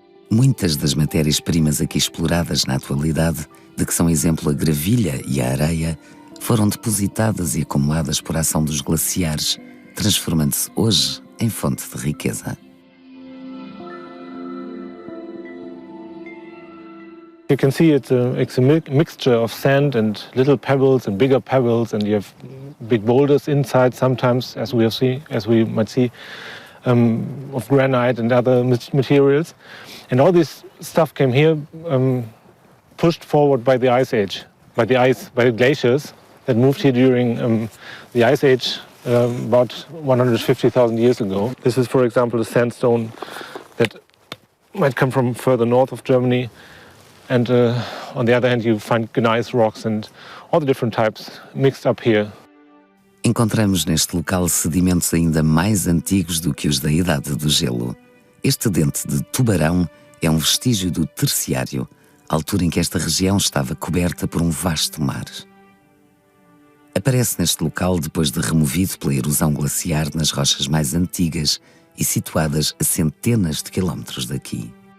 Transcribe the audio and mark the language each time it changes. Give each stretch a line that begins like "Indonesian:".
Portuguese: Muitas das matérias-primas aqui exploradas na atualidade, de que são exemplo a gravilha e a areia, foram depositadas e acumuladas por ação dos glaciares, transformando-se hoje em fonte de riqueza.
English: You can see it's a mixture of sand and little pebbles and bigger pebbles, and you have big boulders inside sometimes, as we might see, of granite and other materials. And all this stuff came here, pushed forward by the Ice Age, by the glaciers that moved here during the Ice Age about 150,000 years ago. This is, for example, a sandstone that might come from further north of Germany. And on the other hand, you find gneiss rocks and all the different types mixed up here.
Portuguese: Encontramos neste local sedimentos ainda mais antigos do que os da Idade do Gelo. Este dente de tubarão é um vestígio do Terciário, altura em que esta região estava coberta por um vasto mar. Aparece neste local depois de removido pela erosão glaciar nas rochas mais antigas e situadas a centenas de quilómetros daqui.